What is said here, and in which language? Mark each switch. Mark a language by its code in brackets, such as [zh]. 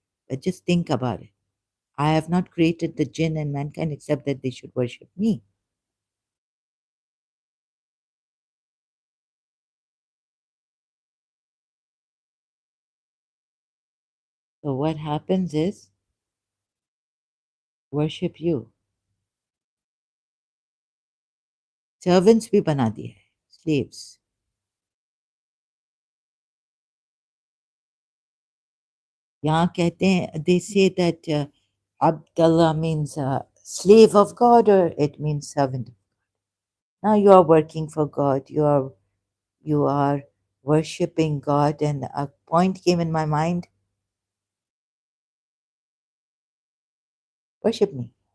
[en] But just think about it. I have not created the jinn and mankind except that they should worship me. So what happens is worship you. [hi] Servants भी बना दिए हैं, slaves. यहाँ कहते हैं, [en] they say that Abdullah means slave of God or it means servant. Now you are working for God. You are worshipping God, and a point came in my mind: worship me.